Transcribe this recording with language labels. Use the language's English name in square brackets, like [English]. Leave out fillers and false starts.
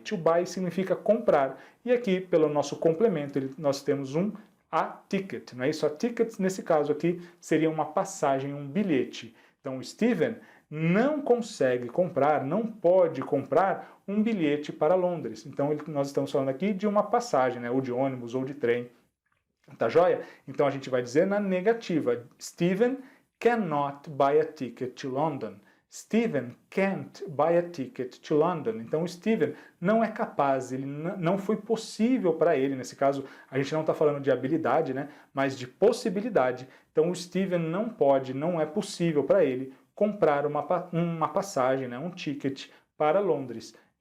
[Portuguese] To buy significa comprar. E aqui, pelo nosso complemento, nós temos a ticket, não é isso? A ticket, nesse caso aqui, seria uma passagem, um bilhete. Então, o Steven não consegue comprar, não pode comprar um bilhete para Londres. Então, nós estamos falando aqui de uma passagem, né? Ou de ônibus ou de trem. Tá joia? Então, a gente vai dizer na negativa. [English] Steven cannot buy a ticket to London. Stephen can't buy a ticket to London. [Portuguese] Então, o Stephen não é capaz, ele não foi possível para ele, nesse caso, a gente não está falando de habilidade, né, mas de possibilidade. Então, o Stephen não pode, não é possível para ele comprar uma passagem, né, um ticket para Londres.